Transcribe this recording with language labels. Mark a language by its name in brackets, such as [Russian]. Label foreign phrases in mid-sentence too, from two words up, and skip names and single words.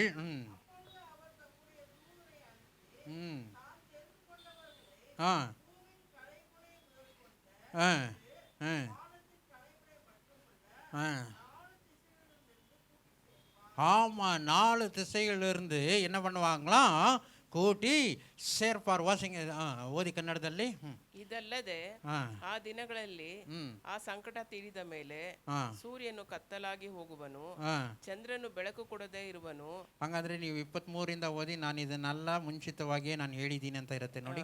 [Tamil] ம் ம் ஆ ஆ ஆ ஆ ஆமாம், 4 திசைகளிலிருந்து என்ன பண்ணுவாங்களாம், கூட்டி சேர்ப்பார் வாசிங்க [Kannada] ಓದಿ ಕನ್ನಡದಲ್ಲಿ. ಇದಲ್ಲದೆ ಆ ದಿನಗಳಲ್ಲಿ ಆ ಸಂಕಟ ತೀರಿದ ಮೇಲೆ ಸೂರ್ಯನು ಕತ್ತಲಾಗಿ ಹೋಗುವನು, ಚಂದ್ರನು ಬೆಳಕು ಕೊಡದೇ ಇರುವನು. ಹಂಗಂದ್ರೆ ನೀವು 23ರಿಂದ ಓದಿ, ನಾನು ಇದನ್ನೆಲ್ಲ ಮುಂಚಿತವಾಗಿಯೇ ನಾನು ಹೇಳಿದ್ದೀನಿ ಅಂತ ಇರುತ್ತೆ ನೋಡಿ.